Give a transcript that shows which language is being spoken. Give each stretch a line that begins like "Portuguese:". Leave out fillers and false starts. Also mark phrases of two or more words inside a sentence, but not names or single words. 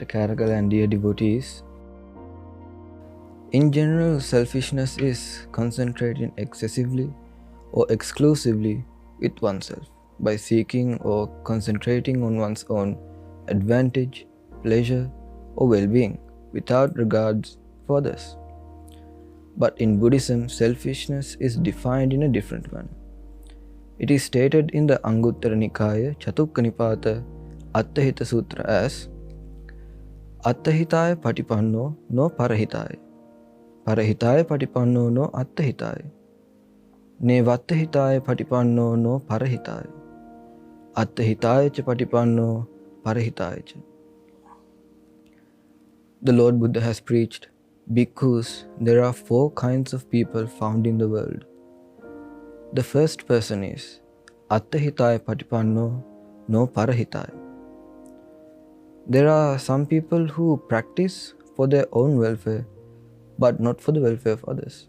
English: Karagal and dear devotees, in general, selfishness is concentrating excessively or exclusively with oneself by seeking or concentrating on one's own advantage, pleasure, or well-being without regards for others. But in Buddhism, selfishness is defined in a different manner. It is stated in the Anguttara Nikaya Chatukka Nipata Attahita Sutra as
Pali: Attahitaya Patipanno no Parahitaya, Parahitaya Patipanno no Attahitaya, Ne Vattahitaya Patipanno no Parahitaya, Attahitaya cha Patipanno Parahitaya cha.
English: The Lord Buddha has preached, Bhikkhus, there are 4 kinds of people found in the world. The first person is
Pali: Attahitaya Patipanno no Parahitaya.
English: There are some people who practice for their own welfare but not for the welfare of others.